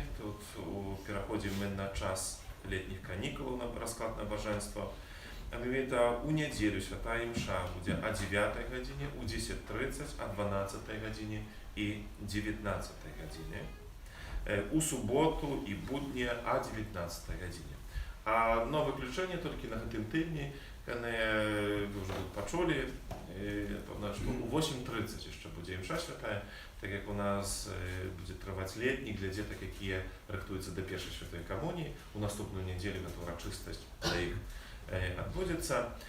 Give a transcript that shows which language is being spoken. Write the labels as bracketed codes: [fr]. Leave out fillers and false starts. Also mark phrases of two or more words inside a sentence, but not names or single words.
[be] Тут пераходзім мы на час летніх канікулаў на расклад набажэнства. А менавіта у нядзелю святая мша будзе о 9 гадзіне, у 10:30, о 12 гадзіне і 19 гадзіне. У суботу і будні о 19 гадзіне. [ru] А одно выключение только [be] на гэтым тыдні, вы уже тут пачулі, у 8:30 яшчэ будзе імша святая, так як у нас будзе трываць летні для дзетак, якія рыхтуюцца да першай святой камуніі. У наступную нядзелю гэта урачыстасць для іх адбудзецца.